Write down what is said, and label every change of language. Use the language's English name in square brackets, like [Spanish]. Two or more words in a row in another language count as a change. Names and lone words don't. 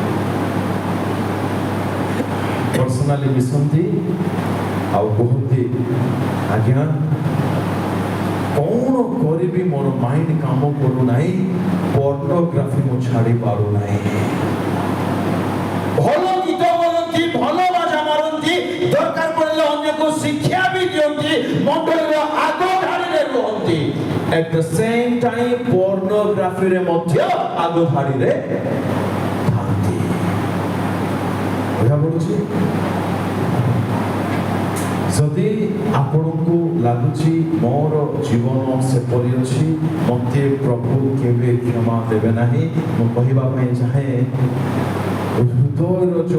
[Odia] ପର୍ସନାଲି ମିଶନ୍ତି ଆଉ କୁହନ୍ତି ଆଜ୍ଞା କଣ କରିବି ମୋର ମାଇଣ୍ଡ କାମ କରୁନାହିଁ ପର୍ନୋଗ୍ରାଫି ମୁଁ ଛାଡ଼ି ପାରୁନାହିଁ ଭଲ ଗୀତ ବୋଲନ୍ତି ଭଲ ବାଜା ମାରନ୍ତି ଦରକାର ପଡ଼ିଲେ ଅନ୍ୟକୁ ଶିକ୍ଷା ବି ଦିଅନ୍ତି ମଣ୍ଡଳୀର ଆଗ ଧାଡ଼ିରେ ରୁହନ୍ତି [English] at the same time pornography [Odia] ରେ ମଧ୍ୟ ଆଗ ଧାଡ଼ିରେ ଥାନ୍ତି ବୁଝା ପଡୁଛି ଯଦି ଆପଣଙ୍କୁ ଲାଗୁଛି ମୋର ଜୀବନ ସେପରି ଅଛି ମୋତେ ପ୍ରଭୁ କେବେ କ୍ଷମା ଦେବେ ନାହିଁ ମୁଁ କହିବା ପାଇଁ ଚାହେଁ ହୃଦୟର ଯୋଉ